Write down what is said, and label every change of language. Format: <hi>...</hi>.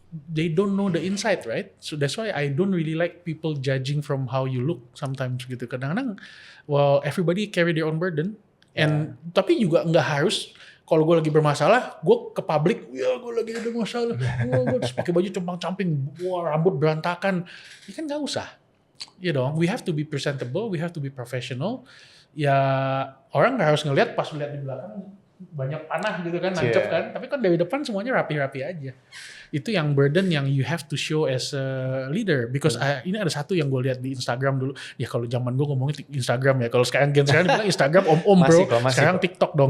<en>They don't know the inside, right? So that's why I don't really like people judging from how you look sometimes gitu.</en> <id>Kadang-kadang,</id> <en>well, everybody carry their own burden. And</en> <id>tapi juga nggak harus. Kalau gue lagi bermasalah, gue ke publik, ya gue lagi ada masalah, gue terus pakai baju compang-camping, wah rambut berantakan, ya kan nggak usah.</id> <en>we have to be presentable, we have to be professional.</en> <id>Ya orang nggak harus ngelihat pas lihat di belakang banyak panah gitu kan, nancep kan. Tapi kan dari depan semuanya rapi-rapi aja. Itu yang burden yang</id> <en>you have to show as a leader. Because</en> <id>ini ada satu yang gue lihat di Instagram dulu. Ya kalau zaman gue ngomongin Instagram ya. Kalau sekarang bilang Instagram om-om bro. Sekarang TikTok dong.</id>